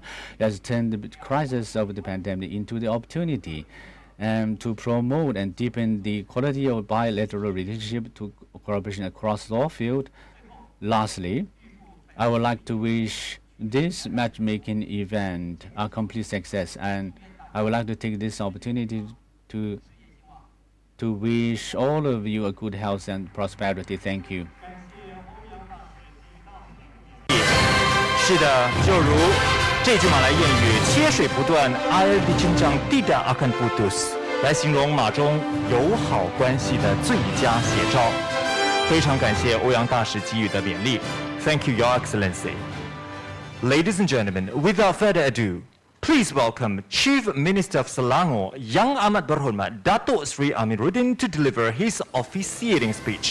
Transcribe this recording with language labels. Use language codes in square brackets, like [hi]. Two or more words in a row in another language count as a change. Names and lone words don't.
[en] Let's turn the crisis of the pandemic into the opportunity to promote and deepen the quality of bilateral relationship to cooperation across law field. Lastly, I would like to wish this matchmaking event a complete success, and I would like to take this opportunity to wish all of you a good health and prosperity. Thank you. [zh] 是的，就如这句马来谚语“切水不断 ， [ms] air dijenjang tidak akan putus”， [zh] 来形容马中友好关系的最佳写照。非常感谢欧阳大使给予的勉励 ， [en] Thank you, Your Excellency. Ladies and gentlemen, without further ado, please welcome Chief Minister of Selangor, [ms] Yang Amat Berhormat [en] Datuk Sri Amiruddin to deliver his officiating speech.